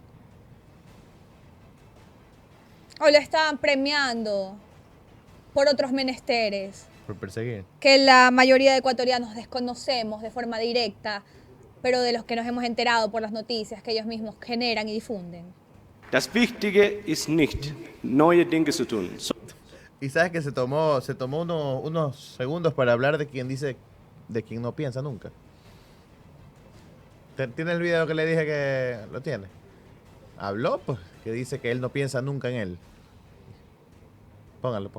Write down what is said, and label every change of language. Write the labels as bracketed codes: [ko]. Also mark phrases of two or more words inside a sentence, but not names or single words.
[es] ¿O lo estaban premiando por otros menesteres Por perseguir. que la mayoría de ecuatorianos desconocemos de forma directa, pero de los que nos hemos enterado por las noticias que ellos mismos generan y difunden. [de] Das Wichtige ist nicht, neue Dinge zu tun. [es] Y sabes que se tomó unos segundos para hablar de quien dice, de quien no piensa nunca. ¿Tiene el video que le dije que lo tiene? Habló, pues, que dice que él no piensa nunca en él. Póngalo.